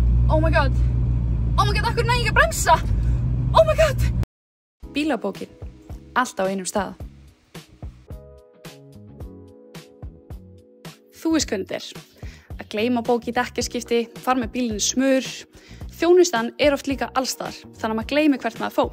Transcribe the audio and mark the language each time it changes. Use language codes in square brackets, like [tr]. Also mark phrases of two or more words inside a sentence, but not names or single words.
[en] Oh my god, [is] akkur næ ekki að bremsa. [en] Oh my god. [is] Bílabókin, allt á einum stað. Þú veist hvernig þetta er. Að gleyma bók í dekkjaskipti, fara með bílinn í smur. Þjónustan er oft líka allstaðar, þannig að maður gleymi hvert maður fór.